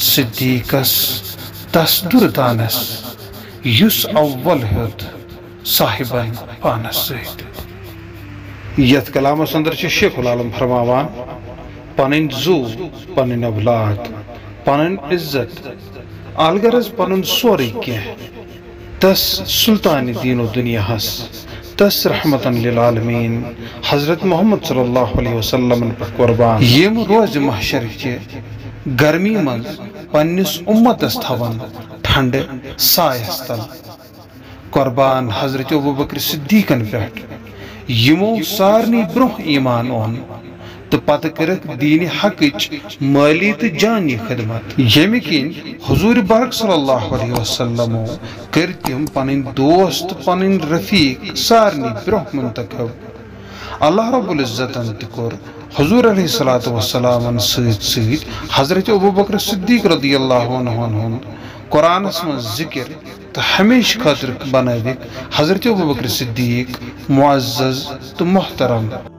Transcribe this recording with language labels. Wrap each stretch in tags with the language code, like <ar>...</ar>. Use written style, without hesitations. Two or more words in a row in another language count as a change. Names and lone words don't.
<ks>صدیقس تس دردانس یس اول ہیوت صاحبن پانس سیت یت کلامس اندر شیخ العالم فرماوان پنن زو پنن اولاد پنن عزت الغرض پنن سوری کینہ تس سلطان دین و دنیا ہس تس رحمتن للعالمین حضرت محمد</ks> <ar>صلی اللہ علیہ وسلم</ar> <ks>پر قربان یم روز محشر کے گرمی من پنس امتس تھون ٹھنڈ سایس تل قربان حضرت ابوبکر صدیقن پہ یمو سارنی برہ ایمان اون تو پتہ کرک دین حقچ مالی تو جانی خدمت یمی کن حضور برک</ks> <ar>صلی اللہ علیہ وسلم</ar> <ks>کر تم پنن دوست پنن رفیق سارنی برہ منتخب اللہ رب العزتن تکر حضور</ks> <ar>علیہ الصلوۃ والسلام</ar> <ks>سیت حضرت ابوبکر صدیق</ks> <ar>رضی اللہ عنہ</ar> <ks>قرآن من ذکر تو ہمیشہ خاطر بنوک حضرت ابوبکر صدیق معزز تو محترم</ks>